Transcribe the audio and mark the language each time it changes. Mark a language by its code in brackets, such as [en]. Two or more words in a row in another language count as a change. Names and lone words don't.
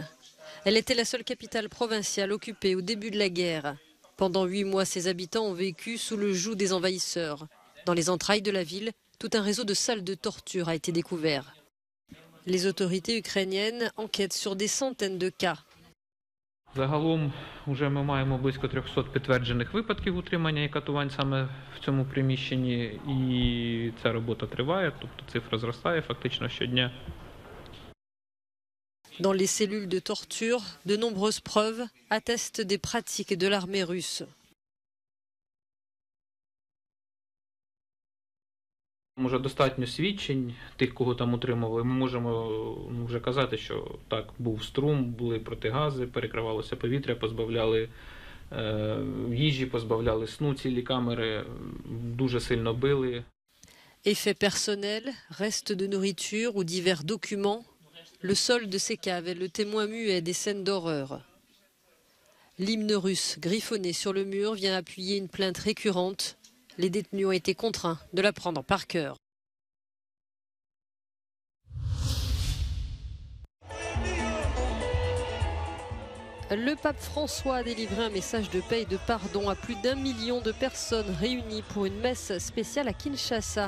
[fr] Elle était la seule capitale provinciale occupée au début de la guerre. Pendant 8 mois, ses habitants ont vécu sous le joug des envahisseurs. Dans les entrailles de la ville, tout un réseau de salles de torture a été découvert. Les autorités ukrainiennes enquêtent sur des centaines de cas. [uk] Загалом уже ми маємо близько 300 підтверджених випадків утримання і катувань саме в цьому приміщенні, і ця робота триває, тобто цифра зростає фактично щодня. [fr] Dans les cellules de torture, de nombreuses preuves attestent des pratiques de l'armée russe. [uk] Може достатньо свідчень тих, кого там утримували. Ми можемо вже казати, що так, був струм, були протигази, перекривалося повітря, позбавляли їжі, позбавляли сну, цілі камери дуже сильно били. [fr] Effets personnels, restes de nourriture ou divers documents, le sol de ces caves est le témoin muet des scènes d'horreur. L'hymne russe griffonné sur le mur vient appuyer une plainte récurrente. Les détenus ont été contraints de l'apprendre par cœur. Le pape François a délivré un message de paix et de pardon à plus d'1 million de personnes réunies pour une messe spéciale à Kinshasa.